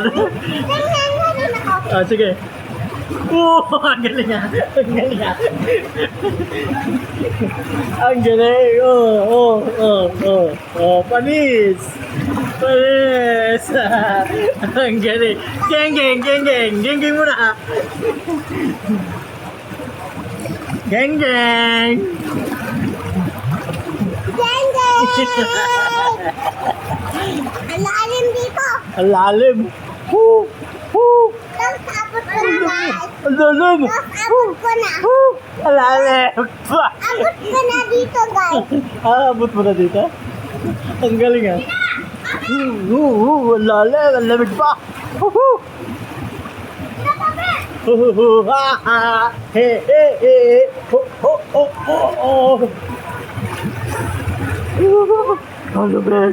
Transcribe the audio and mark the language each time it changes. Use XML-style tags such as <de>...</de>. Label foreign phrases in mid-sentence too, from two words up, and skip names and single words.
<tl>Tingnan mo rin ako. Ah, sige. Oh, ang galing ah. Ang galing ah. Ang galing. Oh, panis. Panis. Ang galing. Geng, geng, geng, geng. Geng, geng muna. Geng, geng. Geng, geng. Ang lalim dito. Ang lalim. Woo! Woo! Tapos abot ko na guys. Ang lalim. Tapos abot ko na. Woo! Ang lalim. Abot ko na dito guys. Ah, abot mo na dito? Ang galing ah. Ang lalim. Ang lamig pa. Woo! Ha ha. He he he. Ho ho ho ho. Ang lamig.</tl>